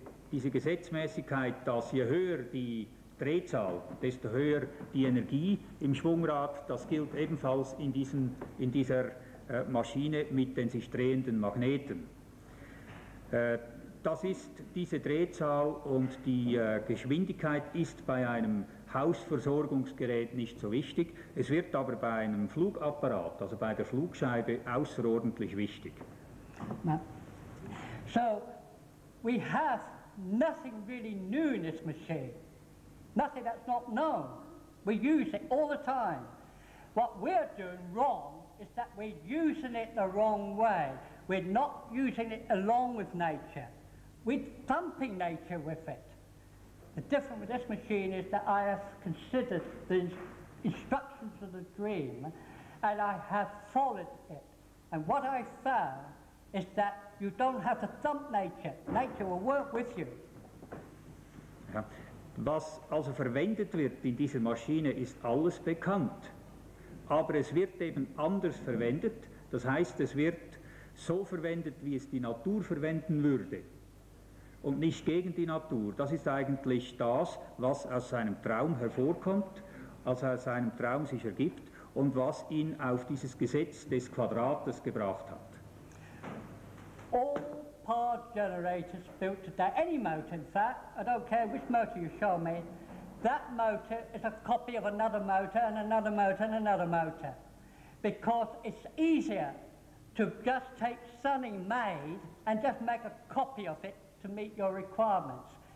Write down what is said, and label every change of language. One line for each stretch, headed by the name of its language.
German: Diese Gesetzmäßigkeit, dass je höher die Drehzahl, desto höher die Energie im Schwungrad, das gilt ebenfalls in dieser Maschine mit den sich drehenden Magneten. Das ist diese Drehzahl und die Geschwindigkeit ist bei einem Hausversorgungsgerät nicht so wichtig. Es wird aber bei einem Flugapparat, also bei der Flugscheibe, außerordentlich wichtig.
English: So, we have nothing really new in this machine. Nothing that's not known. We use it all the time. What we're doing wrong is that we're using it the wrong way. We're not using it along with nature. We're thumping nature with it. The difference with this machine is that I have considered the instructions of the dream and I have followed it. And what I found is that you don't have to thump nature. Nature will work with you.
German: Ja. Was also verwendet wird in dieser Maschine ist alles bekannt. Aber es wird eben anders verwendet. Das heißt, es wird so verwendet, wie es die Natur verwenden würde. Und nicht gegen die Natur. Das ist eigentlich das, was aus seinem Traum hervorkommt, als aus seinem Traum sich ergibt und was ihn auf dieses Gesetz des Quadrates gebracht hat.
English: All power generators built today, any motor in fact, I don't care which motor you show me, that motor is a copy of another motor and another motor and another motor. Because it's easier to just take something made and just make a copy of it to meet your requirements.